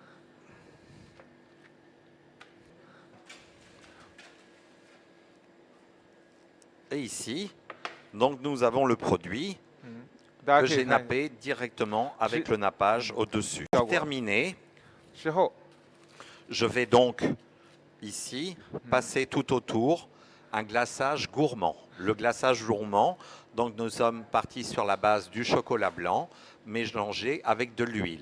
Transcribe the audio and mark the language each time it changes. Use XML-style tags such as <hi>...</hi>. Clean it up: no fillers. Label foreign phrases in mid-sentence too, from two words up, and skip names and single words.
<fr>Et ici, donc nous avons le produit</fr> <zh>大家</zh> <fr>que</fr> <zh>可以</zh> <fr>j'ai</fr> <zh>看一下</zh> <fr>nappé directement avec le nappage au-dessus. D'accord. Terminé,</fr> <zh>之后，</zh> <fr>je vais donc ici passer tout autour un glaçage gourmand. Le glaçage gourmand, donc nous sommes partis sur la base du chocolat blanc mélangé avec de l'huile.</fr>